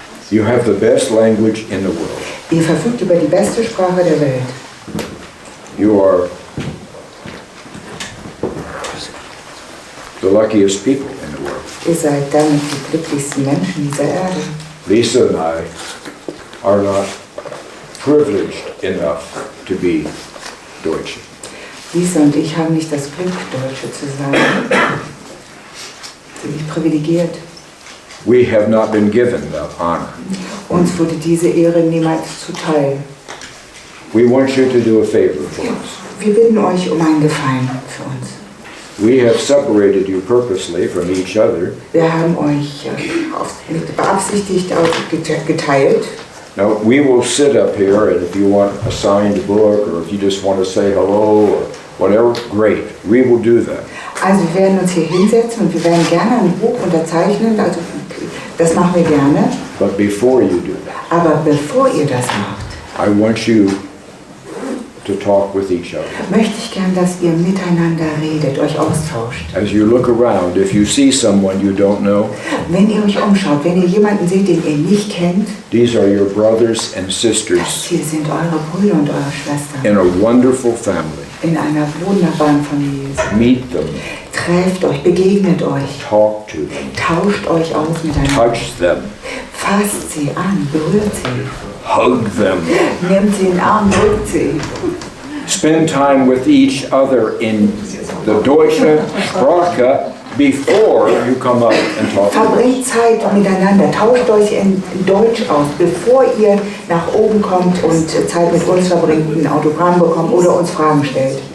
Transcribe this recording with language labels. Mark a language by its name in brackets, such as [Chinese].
[English] You have the best language in the world. [German] Ihr verfügt über die beste Sprache der Welt. [English] You are the luckiest people in the world. [German] Ihr seid damit die glücklichsten Menschen dieser Erde. [English] Lisa and I are not privileged enough to be Deutsche. [German] Lisa und ich haben nicht das Glück, Deutsche zu sein. Sind nicht privilegiert. [English] We have not been given that honor. [German] Uns wurde diese Ehre niemals zuteil. [English] We want you to do a favor for us. [German] Wir bitten euch um einen Gefallen für uns. [English] We have separated you purposely from each other. [German] Wir haben euch beabsichtigt geteilt. [English] Now, we will sit up here, and if you want a signed book, or if you just want to say hello, or whatever, great. We will do that. [German] Also wir werden uns hier hinsetzen und wir werden gerne ein Buch unterzeichnen, also das machen wir gerne. [English] But before you do that, [German] Aber bevor ihr das macht, [English] I want you to talk with each other. [German] möchte ich gern, dass ihr miteinander redet, euch austauscht. [English] As you look around, if you see someone you don't know, [German] Wenn ihr euch umschaut, wenn ihr jemanden seht, den ihr nicht kennt, [English] these are your brothers and [German] das [English] sisters [German] hier sind eure Brüder und eure Schwestern [English] in a wonderful family. [German] in einer wunderbaren Familie. [English] Meet them, [German] Trefft euch, begegnet euch, [English] talk to them, [German] tauscht euch aus miteinander, [English] touch them, [German] fasst sie an, berührt sie, [English] hug them. [German] nehmt sie in den Arm, drückt sie. [English] Spend time with each other in the [German] deutsche Sprache [English] before you come up and talk. [German] Verbringt Zeit miteinander, tauscht euch in Deutsch aus, bevor ihr nach oben kommt und Zeit mit uns verbringt, ein Autogramm bekommt oder uns Fragen stellt.